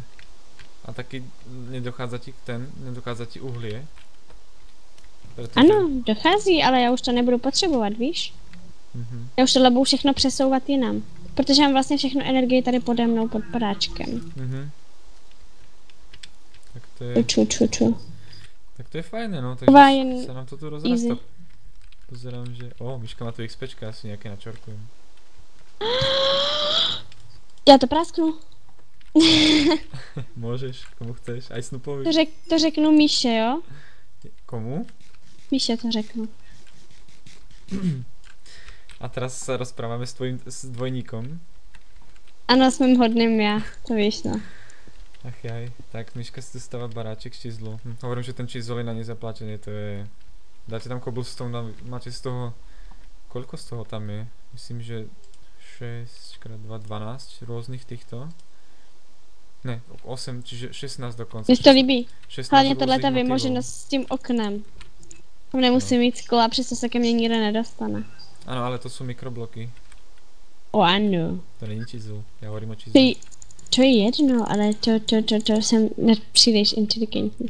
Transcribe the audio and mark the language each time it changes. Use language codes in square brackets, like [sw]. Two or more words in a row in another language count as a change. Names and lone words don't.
[sk] A taky nedochádza ti uhlie? [cs] Protože... Ano, dochází, ale já už to nebudu potřebovat, víš? Já už tohle budu všechno přesouvat jinam. Protože mám vlastně všechno energii tady pode mnou pod padáčkem. Tak to je... [sk] Ču. Tak to je fajné, no, takže sa nám to tu rozrastá. Pozerám, že... Miška má tu XPčka, asi nejaké načorkujem. [cs] Já to prásknu. [sk] Môžeš, komu chceš, aj Snupovi. [cs] To řeknu Míše, jo? Komu? Míše to řeknu. [sk] A teraz sa rozprávame s tvojím dvojníkom. [cs] Ano, s mým hodným já, to víš, no. [sk] Ach jaj, tak Miška si tu stáva baráček z čízlu. Hovorím, že ten čízol je na nezaplatené, to je Dáte tam cobblestone, máte z toho... Koľko z toho tam je? Myslím, že 6 x 2, 12 rôznych týchto. [cs] Ne, 8, [sk] čiže 16 dokonce. [cs] Mně se to líbí. 16 Hlavně různých tohle ta motivů. vymoženost s tím oknem. Tam nemusím mít sklo a přesto se ke mně nikdo nedostane. Ano, ale to jsou mikrobloky. O ano. To není chisel, [sk] já hovorím o chisel. [cs] To je jedno, ale to jsem nepříliš inteligentní.